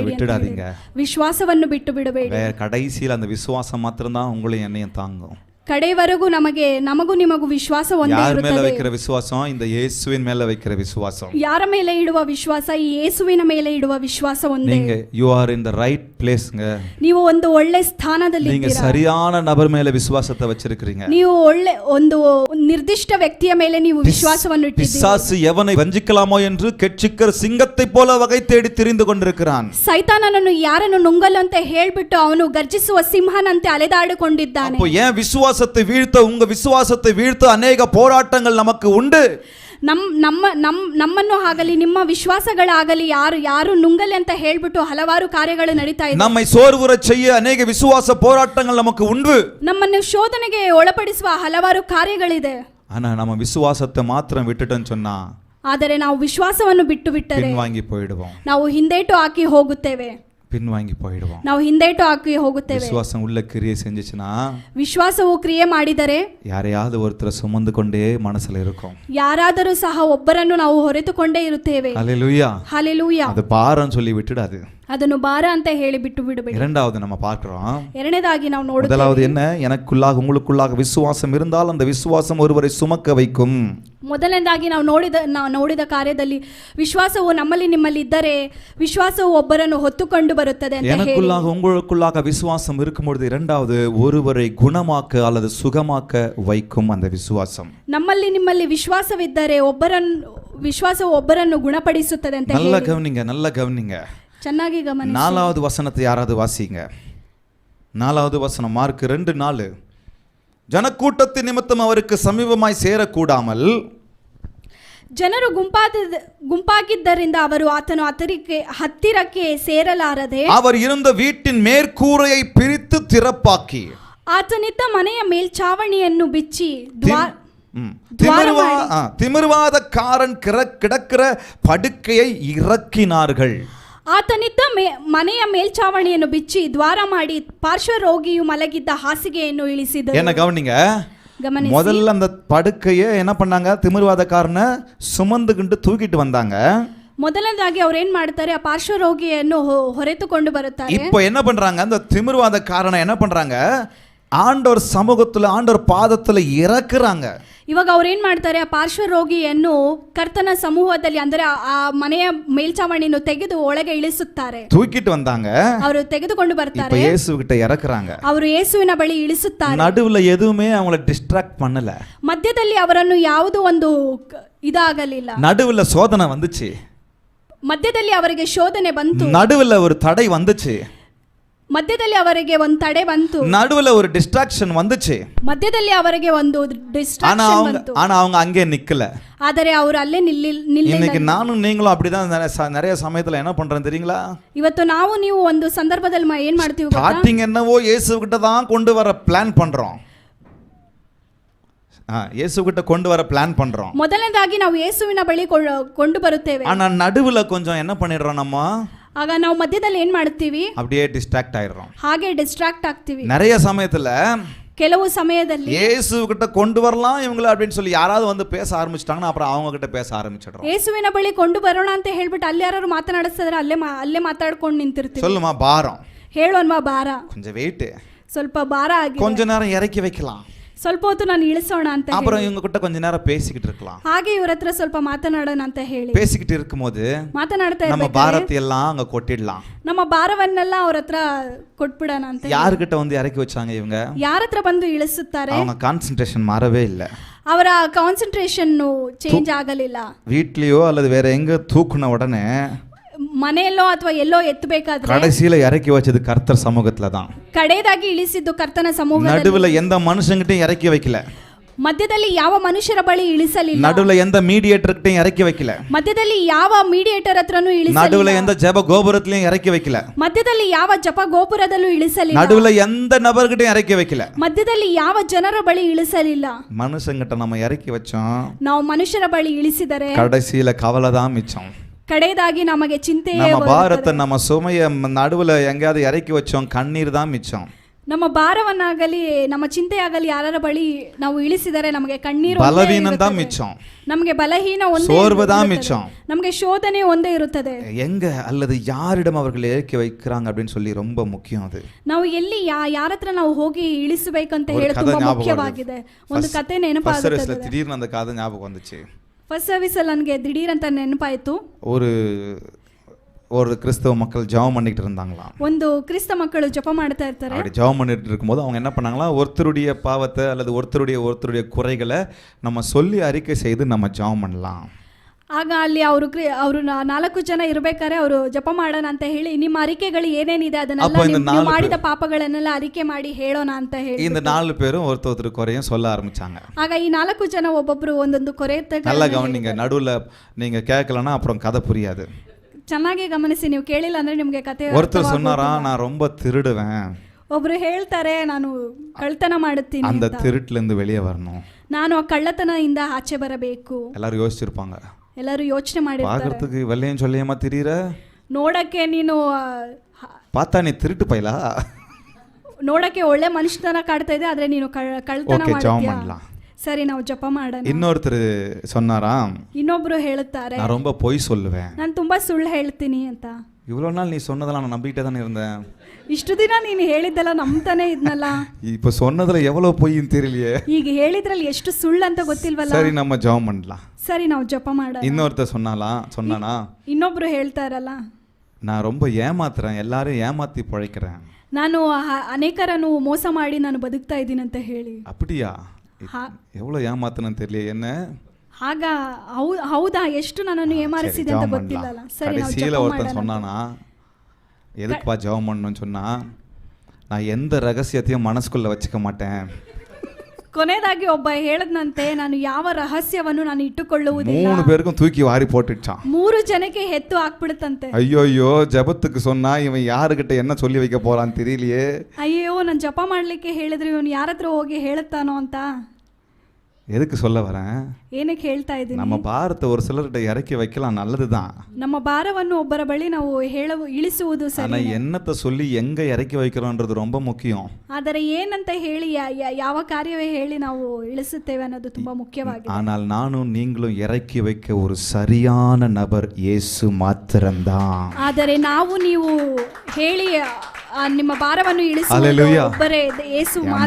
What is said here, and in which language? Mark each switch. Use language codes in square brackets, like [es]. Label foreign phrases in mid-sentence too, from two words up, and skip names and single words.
[ta] விட்டுடாதீங்க, [kn] ವಿಶ್ವಾಸವನ್ನು ಬಿಟ್ಟು ಬಿಡಬೇಡಿ. [ta] கடைசியில் அந்த விசுவாசம் மாத்திரம்தான் உங்களையும் என்னையும் தாங்கும். [kn] ಕಡೆವರೆಗೂ ನಮಗೂ ನಿಮಗೂ ವಿಶ್ವಾಸ ಒಂದೇ ಯಾರ ಮೇಲೆ ಇರುತ್ತದೆ. [ta] வைக்கிற விசுவாசம்? இந்த இயேசுவின் மேல வைக்கிற விசுவாசம். [kn] ಯಾರ ಮೇಲೆ ಇಡುವ ವಿಶ್ವಾಸ? ಈ ಯೇಸುವಿನ ಮೇಲೆ ಇಡುವ ವಿಶ್ವಾಸ ಒಂದೇ. [ta] நீங்க [en] you are in the right place [ta] ங்க. [kn] ನೀವು ಒಂದು ಒಳ್ಳೆ ಸ್ಥಾನದಲ್ಲಿ [ta] நீங்க [kn] ಇದ್ದೀರಾ. [ta] சரியான நபர் மேல விசுவாசத்தை வச்சிருக்கீங்க. [kn] ನೀವು ಒಳ್ಳೆ ಒಂದು ನಿರ್ದಿಷ್ಟ ವ್ಯಕ್ತಿಯ ಮೇಲೆ ನೀವು ವಿಶ್ವಾಸವನ್ನು ಇಟ್ಟಿದ್ದೀರಿ. [ta] பிசாசு எவனை வஞ்சிக்கலாமோ என்று கெட்சிக்கிற சிங்கத்தை போல வகை தேடி திரிந்து கொண்டிருக்கிறான். [kn] ಸೈತಾನನನ್ನು ಯಾರನ್ನು ನುಂಗಲು ಅಂತ ಹೇಳ್ಬಿಟ್ಟು ಅವನು ಗರ್ಜಿಸುವ ಸಿಂಹನಂತೆ ಅಲೆದಾಡಿಕೊಂಡಿದ್ದಾನೆ. [ta] அப்போ ஏன் விசுவாசத்தை வீழ்த்த, உங்க விசுவாசத்தை வீழ்த்த அநேக போராட்டங்கள் நமக்கு உண்டு. [kn] ನಮ್ಮನ್ನು ಆಗಲಿ ನಿಮ್ಮ ವಿಶ್ವಾಸಗಳಾಗಲಿ ಯಾರು ನುಂಗಲಿ ಅಂತ ಹೇಳ್ಬಿಟ್ಟು ಹಲವಾರು ಕಾರ್ಯಗಳು ನಡೀತಾ ಇದೆ. [ta] நம்மை சோர்வுற செய்ய அநேக விசுவாச போராட்டங்கள் நமக்கு உண்டு. [kn] ನಮ್ಮನ್ನು ಶೋಧನೆಗೆ ಒಳಪಡಿಸುವ ಹಲವಾರು ಕಾರ್ಯಗಳಿದೆ. [ta] ஆனா நம்ம விசுவாசத்தை மாத்திரம் விட்டுட்டோம்னு சொன்னா, [kn] ಆದರೆ ನಾವು ವಿಶ್ವಾಸವನ್ನು ಬಿಟ್ಟು ಬಿಟ್ಟರೆ [ta] பின்வாங்கி போயிடுவோம். [kn] ನಾವು ಹಿಂದೇಟು ಹಾಕಿ ಹೋಗುತ್ತೇವೆ. [ta] பின்வாங்கி போயிடுவோம். [kn] ನಾವು ಹಿಂದೇಟು ಹಾಕಿ ಹೋಗುತ್ತೇವೆ. [ta] விசுவாசம் உள்ள கிரியை செஞ்சுச்சுனா, [kn] ವಿಶ್ವಾಸವು ಕ್ರಿಯೆ ಮಾಡಿದರೆ [ta] யாரையாவது ஒருத்தரை சுமந்து கொண்டே மனசுல இருக்கும். [kn] ಯಾರಾದರೂ ಸಹ ಒಬ್ಬರನ್ನು ನಾವು ಹೊರೆತುಕೊಂಡೇ ಇರುತ್ತೇವೆ. [ta] ஹல்லேலூயா. [kn] ಹಲ್ಲೆಲೂಯಾ. [ta] அது பாரம் சொல்லி விட்டுடாது. [kn] ಅದನ್ನು ಭಾರ ಅಂತ ಹೇಳಿ ಬಿಟ್ಟು ಬಿಡಬೇಡಿ. [ta] இரண்டாவது நம்ம பார்க்கிறோம். [kn] ಎರಡನೇದಾಗಿ ನಾವು ನೋಡುತ್ತೇವೆ. [ta] முதலாவது என்ன? எனக்குள்ளாக உங்களுக்குள்ளாக விசுவாசம் இருந்தால் அந்த விசுவாசம் ஒருவரை சுமக்க வைக்கும். [kn] ಮೊದಲನೇದಾಗಿ ನಾವು ನೋಡಿದ ಕಾರ್ಯದಲ್ಲಿ ವಿಶ್ವಾಸವು ನಮ್ಮಲ್ಲಿ ನಿಮ್ಮಲ್ಲಿ ಇದ್ದರೆ ವಿಶ್ವಾಸವು ಒಬ್ಬರನ್ನು ಹೊತ್ತುಕೊಂಡು ಬರುತ್ತದೆ ಅಂತ ಹೇಳಿ. [ta] எனக்குள்ளாக உங்களுக்குள்ளாக விசுவாசம் இருக்கும்போது இரண்டாவது ஒருவரை குணமாக்க அல்லது சுகமாக்க வைக்கும் அந்த விசுவாசம். [kn] ನಮ್ಮಲ್ಲಿ ನಿಮ್ಮಲ್ಲಿ ವಿಶ್ವಾಸವಿದ್ದರೆ ವಿಶ್ವಾಸವು ಒಬ್ಬರನ್ನು ಗುಣಪಡಿಸುತ್ತದೆ ಅಂತ ಹೇಳಿ. [ta] நல்ல கவனிங்க. [kn] ಚೆನ್ನಾಗಿ ಗಮನಿಸಿ. [ta] 4வது வசனத்தை யாராவது வாசிங்க. 4வது வசனம் மார்க் 2:4. ஜனக்கூட்டத்தின் நிமித்தம் அவருக்கு சமீபமாய் சேரக்கூடாமல் [kn] ಜನರು ಗುಂಪಾಗಿದ್ದರಿಂದ ಅವರು ಆತನು ಹತ್ತಿರಕ್ಕೆ ಸೇರಲಾರದೆ [ta] அவர் இருந்த வீட்டின் மேற்கூரையை பிரித்து திறப்பாக்கி [kn] ಆತನಿದ್ದ ಮನೆಯ ಮೇಲ್ಚಾವಣಿಯನ್ನು ಬಿಚ್ಚಿ [ta] திமிர்வாதக்காரன் கிடக்கிற படுக்கையை இறக்கினார்கள். [kn] ಆತನಿದ್ದ ಮನೆಯ ಮೇಲ್ಚಾವಣಿಯನ್ನು ಬಿಚ್ಚಿ ದ್ವಾರ ಮಾಡಿ ಪಾರ್ಶ್ವ ರೋಗಿಯು ಮಲಗಿದ್ದ ಹಾಸಿಗೆಯನ್ನು ಇಳಿಸಿದರು. [ta] என்ன கவனிங்க, [kn] ಗಮನಿಸಿ. [ta] முதல்ல அந்த படுக்கையை என்ன பண்ணாங்க? திமிர்வாதக்காரனை சுமந்துகிட்டு தூக்கிட்டு வந்தாங்க. [kn] ಮೊದಲನೇದಾಗಿ ಅವ್ರು ಏನ್ ಮಾಡ್ತಾರೆ? ಆ ಪಾರ್ಶ್ವ ರೋಗಿಯನ್ನು ಹೊರೆತುಕೊಂಡು ಬರುತ್ತಾರೆ. [ta] இப்போ என்ன பண்றாங்க? அந்த திமிர்வாதக்காரனை என்ன பண்றாங்க? ஆண்டவர் சமூகத்துல, ஆண்டவர் பாதத்துல இறக்குறாங்க. [kn] ಇವಾಗ ಅವ್ರು ಏನ್ ಮಾಡ್ತಾರೆ? ಆ ಪಾರ್ಶ್ವ ರೋಗಿಯನ್ನು ಕರ್ತನ ಸಮೂಹದಲ್ಲಿ, ಅಂದರೆ ಆ ಮನೆಯ ಮೇಲ್ಚಾವಣಿಯನ್ನು ತೆಗೆದು ಒಳಗೆ ಇಳಿಸುತ್ತಾರೆ. [ta] தூக்கிட்டு வந்தாங்க, [kn] ಅವರು ತೆಗೆದುಕೊಂಡು ಬರ್ತಾರೆ. [ta] இயேசு கிட்ட இறக்குறாங்க. [kn] ಅವರು ಯೇಸುವಿನ ಬಳಿ ಇಳಿಸುತ್ತಾರೆ. [ta] நடுவுல எதுவுமே அவங்கள டிஸ்ட்ராக்ட் பண்ணல. [kn] ಮಧ್ಯದಲ್ಲಿ ಅವರನ್ನು ಯಾವುದೋ ಒಂದು ಇದಾಗಲಿಲ್ಲ. [ta] நடுவுல சோதனை வந்துச்சு. [kn] ಮಧ್ಯದಲ್ಲಿ ಅವರಿಗೆ ಶೋಧನೆ ಬಂತು. [ta] நடுவுல ஒரு தடை வந்துச்சு. [kn] ಮಧ್ಯದಲ್ಲಿ ಅವರಿಗೆ ಒಂದು ತಡೆ ಬಂತು. [ta] நடுவுல ஒரு டிஸ்ட்ராக்ஷன் வந்துச்சு. [kn] ಮಧ್ಯದಲ್ಲಿ ಅವರಿಗೆ ಒಂದು ಡಿಸ್ಟ್ರಾಕ್ಷನ್ ಬಂತು. [ta] ஆனா அவங்க அங்கே நிக்கல. [kn] ಆದರೆ ಅವರು ಅಲ್ಲೇ ನಿಲ್ಲಿಲ್ಲ. [ta] இன்னைக்கு நானும் நீங்களும் அப்படிதான் நிறைய சமயத்துல என்ன பண்றோம் தெரியுங்களா? [kn] ಇವತ್ತು ನಾವು ನೀವು ಒಂದು ಸಂದರ್ಭದಲ್ಲಿ ಏನ್ ಮಾಡ್ತೀವಿ? [ta] ஸ்டார்டிங் என்னவோ இயேசு கிட்ட தான் கொண்டு வர பிளான் பண்றோம். இயேசு கிட்ட கொண்டு வர பிளான் பண்றோம். [kn] ಮೊದಲನೇದಾಗಿ ನಾವು ಯೇಸುವಿನ ಬಳಿ ಕೊಂಡು ಬರುತ್ತೇವೆ. [ta] ஆனா நடுவுல கொஞ்சம் என்ன பண்ணிடுறோம்? நம்ம [kn] ಆಗ ನಾವು ಮಧ್ಯದಲ್ಲಿ ಏನ್ ಮಾಡ್ತೀವಿ? [ta] அப்படியே டிஸ்ட்ராக்ட் ஆயிடுறோம். [kn] ಹಾಗೆ ಡಿಸ್ಟ್ರಾಕ್ಟ್ ಆಗ್ತೀವಿ. [ta] நிறைய சமயத்துல [kn] ಕೆಲವು ಸಮಯದಲ್ಲಿ [ta] இயேசு கிட்ட கொண்டு வரலாம் இவங்கள அப்படின்னு சொல்லி யாராவது வந்து பேச ஆரம்பிச்சிட்டாங்கன்னா அப்புறம் அவங்க கிட்ட பேச ஆரம்பிச்சிடுறோம். [kn] ಯೇಸುವಿನ ಬಳಿ ಕೊಂಡು ಬರೋಣ ಅಂತ ಹೇಳ್ಬಿಟ್ಟು ಅಲ್ಲಿ ಯಾರು ಮಾತನಾಡಿಸಿದ್ರೆ ಅಲ್ಲೇ ಮಾತಾಡ್ಕೊಂಡು ನಿಂತಿರ್ತೀವಿ. [ta] சொல்லுமா பாரம், [kn] ಹೇಳೋನ್ವಾ ಭಾರ, [ta] கொஞ்சம் வெயிட், [kn] ಸ್ವಲ್ಪ ಭಾರ ಆಗಿ [ta] கொஞ்ச நேரம் இறக்கி வைக்கலாம், [kn] ಸ್ವಲ್ಪ ಹೊತ್ತು ನಾನು ಇಳಿಸೋಣ ಅಂತ [ta] அப்புறம் இவங்க கிட்ட கொஞ்ச நேரம் பேசிக்கிட்டு இருக்கலாம். [kn] ಹಾಗೆ ಇವ್ರ ಹತ್ರ ಸ್ವಲ್ಪ ಮಾತನಾಡೋಣ ಅಂತ ಹೇಳಿ [ta] பேசிக்கிட்டு இருக்கும்போது [kn] ಮಾತನಾಡ್ತಾ [ta] நம்ம பாரத்தை எல்லாம் அங்க கொட்டிடலாம். [kn] ನಮ್ಮ ಭಾರವನ್ನೆಲ್ಲ ಅವ್ರ ಹತ್ರ ಕೊಟ್ಬಿಡೋಣ ಅಂತ. [ta] யாருகிட்ட வந்து இறக்கி வச்சாங்க இவங்க? [kn] ಯಾರ ಹತ್ರ ಬಂದು ಇಳಿಸುತ್ತಾರೆ? [ta] அவங்க கான்சென்ட்ரேஷன் மாறவே இல்ல. [kn] ಅವರ [en] concentration change [kn] ಆಗಲಿಲ್ಲ. [ta] வீட்லயோ அல்லது வேற எங்க தூக்குன உடனே [kn] ಮನೆಯಲ್ಲೋ ಅಥವಾ ಎಲ್ಲೋ ಎತ್ತಬೇಕಾದ್ರೆ [ta] கடைசியில இறக்கி வச்சது கர்த்தர் சமூகத்துல தான். [kn] ಕಡೆಯದಾಗಿ ಇಳಿಸಿದ್ದು ಕರ್ತನ ಸಮೂಹದಲ್ಲಿ. [ta] நடுவுல எந்த மனுஷங்கிட்டையும் இறக்கி வைக்கல. [kn] ಮಧ್ಯದಲ್ಲಿ ಯಾವ ಮನುಷ್ಯರ ಬಳಿ ಇಳಿಸಲಿಲ್ಲ. [ta] நடுவுல எந்த மீடியேட்டர்கிட்டையும் இறக்கி வைக்கல. [kn] ಮಧ್ಯದಲ್ಲಿ ಯಾವ ಮೀಡಿಯೇಟರ್ ಹತ್ರನೂ ಇಳಿಸಲಿಲ್ಲ. [ta] நடுவுல எந்த ஜெப கோபுரத்திலையும் இறக்கி வைக்கல. [kn] ಮಧ್ಯದಲ್ಲಿ ಯಾವ ಜಪ ಗೋಪುರದಲ್ಲೂ ಇಳಿಸಲಿಲ್ಲ. [ta] நடுவுல எந்த நபர்கிட்டையும் இறக்கி வைக்கல. [kn] ಮಧ್ಯದಲ್ಲಿ ಯಾವ ಜನರ ಬಳಿ ಇಳಿಸಲಿಲ್ಲ. [ta] மனுஷங்கிட்ட நம்ம இறக்கி வச்சோம், [kn] ನಾವು ಮನುಷ್ಯರ ಬಳಿ ಇಳಿಸಿದರೆ [ta] கடைசியில கவலை தான் மிச்சம். [kn] ಕಡೆಯದಾಗಿ ನಮಗೆ ಚಿಂತೆಯೇ [ta] நம்ம [kn] ಬರುತ್ತದೆ. [ta] பாரத்தை நம்ம சுமைய நடுவுல எங்கேயாவது இறக்கி வச்சோம், கண்ணீர் தான் மிச்சம். [kn] ನಮ್ಮ ಭಾರವನ್ನಾಗಲಿ ನಮ್ಮ ಚಿಂತೆಯಾಗಲಿ ಯಾರ ಬಳಿ ನಾವು ಇಳಿಸಿದರೆ ನಮಗೆ ಕಣ್ಣೀರು [ta] பலவீனம் தான் மிச்சம், [kn] ನಮಗೆ ಬಲಹೀನ ಒಂದೇ [ta] சோர்வு தான் [kn] ಇರುತ್ತದೆ. [ta] மிச்சம். [kn] ನಮಗೆ ಶೋಧನೆ ಒಂದೇ ಇರುತ್ತದೆ. [ta] எங்க அல்லது யாரிடம் அவர்கள் இறக்கி வைக்கிறாங்க அப்படின்னு சொல்லி ரொம்ப முக்கியம். அது [kn] ನಾವು ಎಲ್ಲಿ ಯಾರ ಹತ್ರ ನಾವು ಹೋಗಿ ಇಳಿಸಬೇಕಂತ [ta] ஒரு [kn] ಹೇಳಿ [ta] கதை [kn] ತುಂಬಾ [ta] ஞாபகம் [kn] ಮುಖ್ಯವಾಗಿದೆ. ಒಂದು ಕತೆ ನೆನಪಾಗುತ್ತದೆ. [ta] திடீர்னு அந்த கதை ஞாபகம் வந்துச்சு. [en] first service [kn] ಅಲ್ಲಿ ನನಗೆ ದಿಢೀರ್ ಅಂತ ನೆನಪಾಯಿತು. [ta] ஒரு கிறிஸ்தவ மக்கள் ஜெபம் பண்ணிட்டு இருந்தாங்களாம். [kn] ಒಂದು ಕ್ರಿಸ್ತ ಮಕ್ಕಳು ಜಪ ಮಾಡ್ತಾ ಇರ್ತಾರೆ. [ta] அப்படி ஜெபம் பண்ணிட்டு இருக்கும்போது அவங்க என்ன பண்ணாங்களா, ஒருத்தருடைய பாவத்தை அல்லது ஒருத்தருடைய குறைகளை நம்ம சொல்லி அறிக்கை செய்து நம்ம ஜெபம் பண்ணலாம். [kn] ಆಗ ಅಲ್ಲಿ ಅವರು 4 ಜನ ಇರಬೇಕಾದ್ರೆ ಅವರು ಜಪ ಮಾಡೋಣ ಅಂತ ಹೇಳಿ ನಿಮ್ಮ ಅರಿಕೆಗಳು ಏನೇನಿದೆ ಅದನ್ನೆಲ್ಲ ನೀವು ಮಾಡಿದ ಪಾಪಗಳನ್ನೆಲ್ಲ ಅರಿಕೆ ಮಾಡಿ ಹೇಳೋಣ ಅಂತ ಹೇಳಿ [ta] இந்த 4 பேரும் ஒருத்தர் குறையும் சொல்ல ஆரம்பிச்சாங்க. [kn] ಆಗ ಈ 4 ಜನ ಒಬ್ಬೊಬ್ರು ಒಂದೊಂದು ಕೊರೆ [ta] நல்லா கவனிங்க, நடுவுல நீங்க கேட்கலன்னா அப்புறம் கதை புரியாது. [kn] ಚೆನ್ನಾಗಿ ಗಮನಿಸಿ, ನೀವು ಕೇಳಿಲ್ಲ ಅಂದ್ರೆ ನಿಮಗೆ ಕತೆ. [ta] ஒருத்தர் சொன்னாரா, நான் ரொம்ப திருடுவேன். [kn] ಒಬ್ರು ಹೇಳ್ತಾರೆ ನಾನು ಕಳ್ಳತನ ಮಾಡುತ್ತೀನಿ. [ta] அந்த திருட்டுல இருந்து வெளியே வரணும். [kn] ನಾನು ಆ ಕಳ್ಳತನದಿಂದ ಆಚೆ ಬರಬೇಕು. [ta] எல்லாரும் யோசிச்சிருப்பாங்க. [kn] ಎಲ್ಲರೂ ಯೋಚನೆ ಮಾಡಿರ್ತಾರೆ. [ta] பார்க்கிறதுக்கு வெள்ளையும் சொல்லியமா திரியற, [kn] ನೋಡಕ್ಕೆ ನೀನು [ta] பார்த்தா நீ திருட்டு பையலா, [kn] ನೋಡಕ್ಕೆ ಒಳ್ಳೆ ಮನುಷ್ಯತನ ಕಾಡ್ತಾ ಇದೆ, ಆದ್ರೆ ನೀನು ಕಳ್ಳತನ ಮಾಡ್ತೀಯಾ. ಸರಿ, ನಾವು ಜಪ ಮಾಡೋಣ. [ta] இன்னொருத்தர் சொன்னாராம், [kn] ಇನ್ನೊಬ್ರು ಹೇಳುತ್ತಾರೆ [ta] நான் ரொம்ப பொய் சொல்லுவேன், [kn] ನಾನು ತುಂಬಾ ಸುಳ್ಳು ಹೇಳ್ತೀನಿ ಅಂತ. [ta] இவ்வளவு நாள் நீ சொன்னதெல்லாம் நான் நம்பிக்கிட்டே தானே இருந்தேன், [kn] ಇಷ್ಟು ದಿನ ನೀನು ಹೇಳಿದ್ದೆಲ್ಲ ನಂಬ್ತಾನೆ ಇದ್ನಲ್ಲ, [ta] இப்போ சொன்னதுல எவ்வளவு பொய்ன்னு தெரியலையே, [kn] ಈಗ ಹೇಳಿದ್ರಲ್ಲಿ ಎಷ್ಟು ಸುಳ್ಳು ಅಂತ ಗೊತ್ತಿಲ್ವಲ್ಲ. [ta] சரி நம்ம ஜெபம் பண்ணலாம். [kn] ಸರಿ, ನಾವು ಜಪ ಮಾಡೋಣ. [ta] இன்னொருத்தர் சொன்னானா, [kn] ಇನ್ನೊಬ್ರು ಹೇಳ್ತಾರಲ್ಲ, [ta] நான் ரொம்ப ஏமாத்துறேன், எல்லாரும் ஏமாத்தி பிழைக்கிறேன், [kn] ನಾನು ಅನೇಕರನ್ನು ಮೋಸ ಮಾಡಿ ನಾನು ಬದುಕ್ತಾ ಇದ್ದೀನಿ ಅಂತ ಹೇಳಿ. [ta] அப்படியா, எவ்வளவு ஏமாத்துனன்னு தெரியல என்ன. [kn] ಆಗ ಹೌದಾ, ಎಷ್ಟು ನನ್ನನ್ನು ಏಮಾರಿಸಿದೆ ಅಂತ ಗೊತ್ತಿಲ್ಲಲ್ಲ. ಸರಿ, ನಾವು [ta] கடைசியில [kn] ಜಪ [ta] ஒருத்தன் [kn] ಮಾಡೋಣ. [ta] சொன்னானா, எதுக்குப்பா ஜெபம் பண்ணணும்னு சொன்னா, நான் எந்த ரகசியத்தையும் மனசுக்குள்ள வச்சுக்க மாட்டேன். [kn] ಕೊನೆಯದಾಗಿ ಒಬ್ಬ ಹೇಳದ್ನಂತೆ, ನಾನು ಯಾವ ರಹಸ್ಯವನ್ನು ನಾನು ಇಟ್ಟುಕೊಳ್ಳುವುದಿಲ್ಲ. [ta] 3 பேருக்கும் தூக்கி வாரி போட்டுச்சான். [kn] 3 ಜನಕ್ಕೆ ಹೆತ್ತು ಹಾಕ್ಬಿಡುತ್ತಂತೆ. [ta] ஐயோ ஜெபத்துக்கு சொன்னா இவன் யாருகிட்ட என்ன சொல்லி வைக்க போறான்னு தெரியலையே. [kn] ಅಯ್ಯೋ, ನಾನು ಜಪ ಮಾಡ್ಲಿಕ್ಕೆ ಹೇಳಿದ್ರೆ ಇವನು ಯಾರ ಹತ್ರ ಹೋಗಿ ಹೇಳುತ್ತಾನೋ ಅಂತ. [ta] எதுக்கு சொல்ல வரேன், [kn] ಏನಕ್ಕೆ ಹೇಳ್ತಾ ಇದ್ದೀನಿ, [ta] நம்ம பாரத்தை ஒரு சிலர்கிட்ட இறக்கி வைக்கலாம், நல்லதுதான். [kn] ನಮ್ಮ ಭಾರವನ್ನು ಒಬ್ಬರ ಬಳಿ ನಾವು ಇಳಿಸುವುದು [ta] ஆனா [kn] ಸರಿ. [ta] என்னத்தை சொல்லி எங்க இறக்கி வைக்கிறோன்றது ரொம்ப முக்கியம். [kn] ಆದರೆ ಏನಂತ ಹೇಳಿ ಯಾವ ಕಾರ್ಯವೇ ಹೇಳಿ ನಾವು ಇಳಿಸುತ್ತೇವೆ ಅನ್ನೋದು ತುಂಬಾ ಮುಖ್ಯವಾಗಿದೆ. [ta] ஆனால் நானும் நீங்களும் இறக்கி வைக்க ஒரு சரியான நபர் இயேசு மாத்திரம்தான். [kn] ಆದರೆ ನಾವು ನೀವು ಹೇಳಿ ನಿಮ್ಮ ಭಾರವನ್ನು ಇಳಿಸುವುದು ಒಬ್ಬರೇ ಯೇಸು ಮಾತ್ರ.